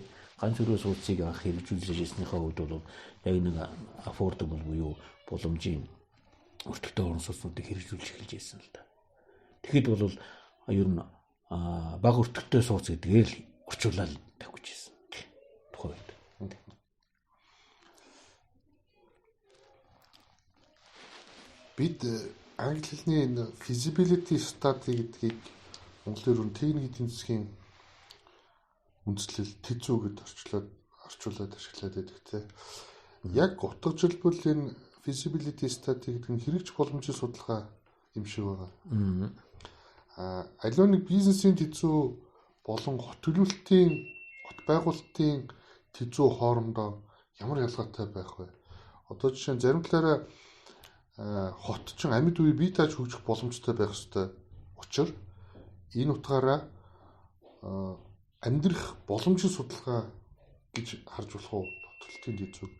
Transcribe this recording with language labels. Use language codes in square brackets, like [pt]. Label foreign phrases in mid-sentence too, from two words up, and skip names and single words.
[mn] Ганц өрөө сууцыг анх хэрэгжүүлж ирснийхаа хувьд бол яг нэг affordable буюу боломжийн өртөгтэй орон сууцнуудыг хэрэгжүүлж эхэлж ирсэн л да. Тэгэхэд бол ер нь бага өртөгтэй сууц гэдгээр л орчуулаад тавьж ирсэн. Тухайн үед. Бид англи хэлний энэ [en] feasibility study [mn] гэдгийг монголоор нь техник эдийн засгийн үндэслэл TEZU гэдээ орчуулад ашиглаад байдаг те. Яг утга учирбал энэ [en] feasibility study [mn] гэдэг нь хэрэгж боломжийн судалгаа юм шиг байгаа. Аливаа нэг бизнесийн TEZU болон хот төлөвлөлтийн хот байгуулалтын TEZU хоорондоо ямар ялгаатай байх вэ? Одоо жишээ нь зарим талаараа хот ч амьд үе бие тааж хөгжих боломжтой байх ёстой учраас энэ утгаараа амьдрах боломжийн судалгаа гэж харж болох уу хот төлөвлөлтийн TEZU.